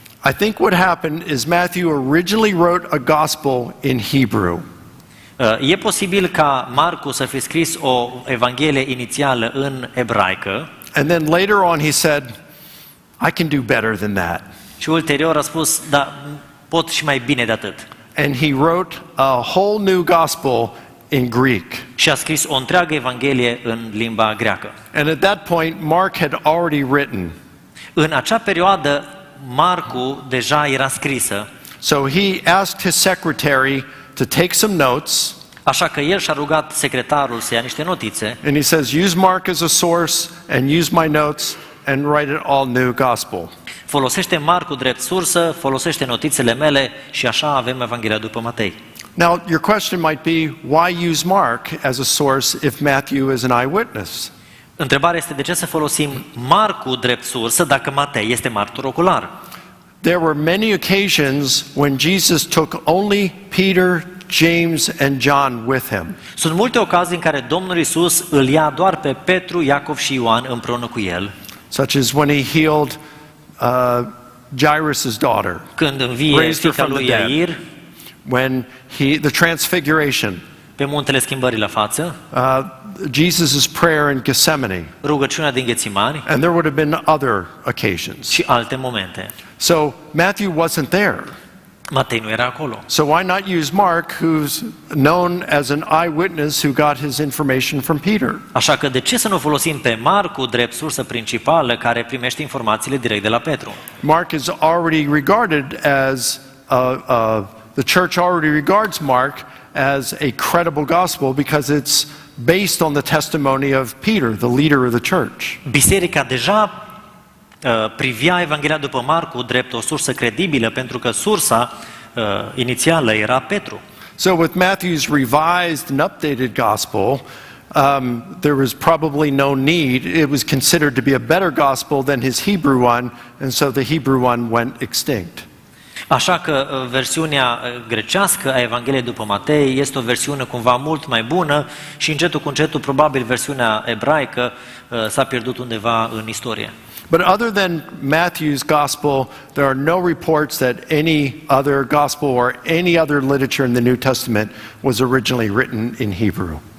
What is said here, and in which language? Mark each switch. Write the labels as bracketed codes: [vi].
[en] I think what happened is Matthew originally wrote a gospel in Hebrew. [ro] E posibil ca Marcu să fi scris o Evanghelie inițială în ebraică. [en] And then later on he said, I can do better than that. [ro] Și ulterior a spus, da, pot și mai bine de atât. [en] And he wrote a whole new gospel in Greek. [ro] Și a scris o întreagă Evanghelie în limba greacă. [en] And at that point, Mark had already written. [ro] În acea perioadă, Marcu deja era scrisă. [en] So he asked his secretary to take some notes. [ro] Așa că el și-a rugat secretarul să ia niște notițe. [en] And he says, use Mark as a source and use my notes and write an all new gospel. [ro] Folosește Marcu drept sursă, folosește notițele mele și așa avem Evanghelia după Matei. [en] Now, your question might be, why use Mark as a source if Matthew is an eyewitness? [ro] Întrebarea este de ce să folosim Marcu drept sursă dacă Matei este martor ocular? [en] there were many occasions when Jesus took only Peter, James and John with him. [ro] Sunt multe ocazii în care Domnul Iisus îl ia doar pe Petru, Iacov și Ioan împreună cu el. [en] Such as when he healed Jairus' daughter. [ro] Când învie fiica lui Iair, [en] when the transfiguration. [ro] pe muntele schimbării la față, [en] Jesus' prayer in Gethsemane. [ro] rugăciunea din Ghețimani [en] And there would have been other occasions. [ro] și alte momente. [en] So Matthew wasn't there. [ro] Matei nu era acolo. [en] So why not use Mark, who's known as an eyewitness who got his information from Peter? [ro] Așa că de ce să nu folosim pe Marcu drept sursă principală care primește informațiile direct de la Petru? [en] Mark is already regarded as, the church already regards Mark as a credible gospel because it's based on the testimony of Peter, the leader of the church. [ro] Biserica deja privea Evanghelia după Marcu drept o sursă credibilă pentru că sursa inițială era Petru. [en] So with Matthew's revised and updated gospel, there was probably no need. It was considered to be a better gospel than his Hebrew one, and so the Hebrew one went extinct. [ro] Așa că versiunea grecească a Evangheliei după Matei este o versiune cumva mult mai bună și încetul cu încetul probabil versiunea ebraică s-a pierdut undeva în istorie. [en] But other than Matthew's gospel, there are no reports that any other gospel or any other literature in the New Testament was originally written in Hebrew.